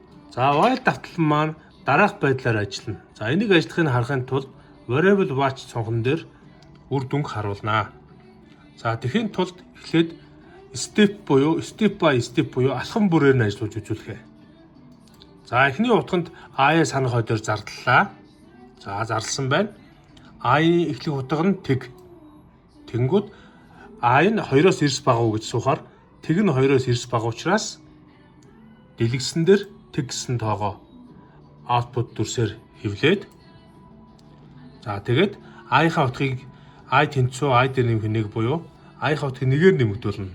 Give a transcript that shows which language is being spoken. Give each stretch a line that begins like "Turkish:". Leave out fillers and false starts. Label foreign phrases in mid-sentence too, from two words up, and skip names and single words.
Mongolian: За while давтал маань дараах байдлаар ажиллана. За энийг ажиллахыг харахын тулд
English: variable watch
Mongolian: цонхон дээр үр дүнг харуулнаа. За тэхийн тулд эхлээд
English: step by step
Mongolian: буюу алхам бүрээр нь ажиллаж үзүүлэх. За эхний утганд I-я санах хойдоор зардлаа. За зарласан байна. I-ийн эхлэх утга нь тэг. Тэнгүүд I нь 2-оос 9 бага уу гэж суухаар тэг нь 2-оос 9 бага учраас дэлгэсэн дээр тэг гэсэн тоогоо output дүрсээр хэвлээд за тэгээд I-ийнхаа утгыг I тэнцүү I дээр нэмэх нэг буюу I-ийнхаа утгыг нэгээр нэмэгдүүлнэ.